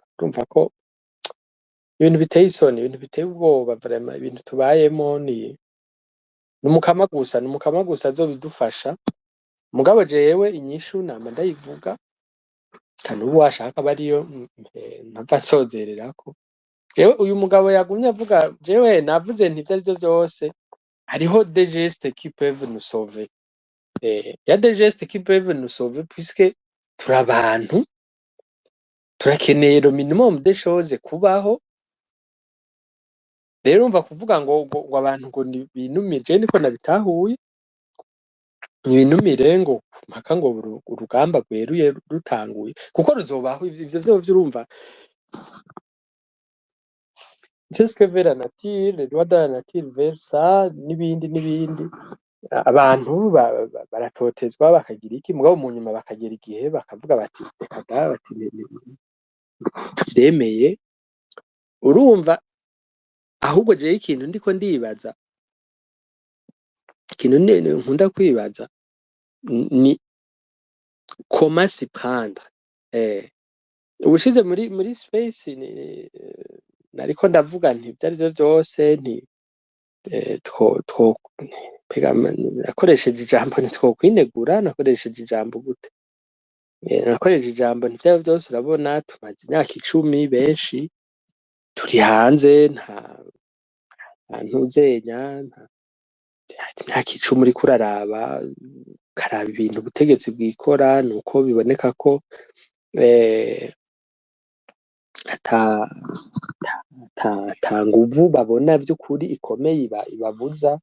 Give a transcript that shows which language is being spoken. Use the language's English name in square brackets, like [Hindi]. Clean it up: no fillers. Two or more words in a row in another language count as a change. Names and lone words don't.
[Rundi] Urumva ko ibintu biteye isoni, ibintu biteye ubwoba vraiment, ibintu tubayemo ni umukama gusa azobidufasha. Mugabo jewe inyishu nama ndayivuga, kandi ubu washaka bariyo mpava nsozererako. Jewe uyu mugabo yagumye avuga, jewe navuze nti ivyo arivyo vyose hariho [French] des gestes qui peuvent nous sauver. Ya des gestes qui peuvent nous sauver puisque [Rundi] turi abantu, turakeneye [French] le minimum des choses kubaho. [Rundi] Rero umva kuvuga ngo abantu ngo binumire, je niko nabitahuye, binumire ngo mpaka ngo urugamba rweruye rutanguye, kuko ruzobaho. Ivyo vyovyo urumva [French] c'est ce que veut la nature, les lois de la nature veulent ça, [Rundi] n'ibindi. Abantu baratotezwa bakagira iki, mugabo mu nyuma bakagera igihe bakavuga bati reka da, bati tuvyemeye. Urumva ahubwo jewe ikintu ndiko ndibaza, ikintu nkunda kwibaza ni [French] comment s'y prendre. [Rundi] Ubushize muri space nariko ndavuga nti ivyo arivyo vyose nti nakoresheje ijambo ntitwokwinegura, nakoresheje ijambo gute? Nakoresheje ijambo nti ivyo arivyo vyose urabona tumaze imyaka 10 benshi turi hanze, nta ntuzenya, imyaka 10 uriko uraraba, ukaraba ibintu ubutegetsi bwikora, nuko biboneka ko ata nguvu babona vy'ukuri ikomeye ibabuza.